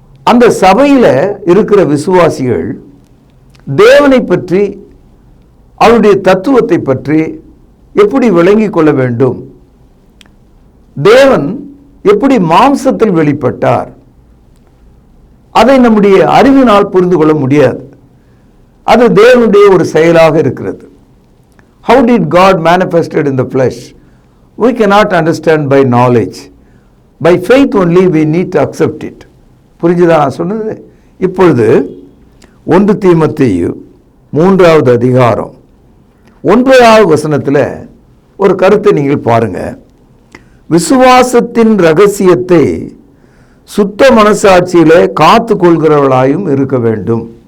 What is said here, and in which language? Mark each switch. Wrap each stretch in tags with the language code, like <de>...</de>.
<ta>அந்த சபையில் இருக்கிற விசுவாசிகள் தேவனை பற்றி, அவருடைய தத்துவத்தை பற்றி எப்படி விளங்கிக் கொள்ள வேண்டும், தேவன் எப்படி மாம்சத்தில் வெளிப்பட்டார், அதை நம்முடைய அறிவினால் புரிந்து கொள்ள முடியாது. அது தேவனுடைய ஒரு செயலாக இருக்கிறது.</ta> <en>How did God manifested in the flesh? We cannot understand by knowledge. By faith only we need to accept it.</en> <ta>புரிஞ்சுதா நான் சொன்னது? இப்பொழுது 1 தீமோத்தேயு 3வது அதிகாரம் 9வது வசனத்தில் ஒரு கருத்தை நீங்கள் பாருங்க. விசுவாசத்தின் ரகசியத்தை சுத்த மனசாட்சியிலே காத்து கொள்கிறவர்களாயும் இருக்க வேண்டும்.</ta>